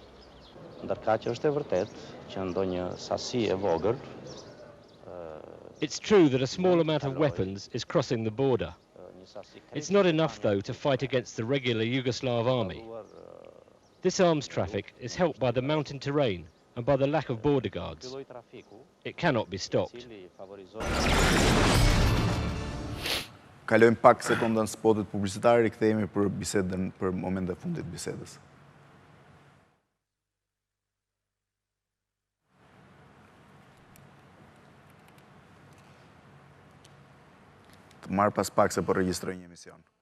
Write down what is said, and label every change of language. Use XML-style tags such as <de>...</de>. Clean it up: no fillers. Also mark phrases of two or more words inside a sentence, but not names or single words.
<en>It's true that a small amount of weapons is crossing the border. It's not enough, though, to fight against the regular Yugoslav army. This arms traffic is helped by the mountain terrain and by the lack of border guards. It cannot be stopped.</en> <sq>Kalojmë pak sekonda në spotet publicitare, rikthehemi për bisedën për momentet e fundit të bisedës. Të marr pas pak se po regjistroj një emision.</sq>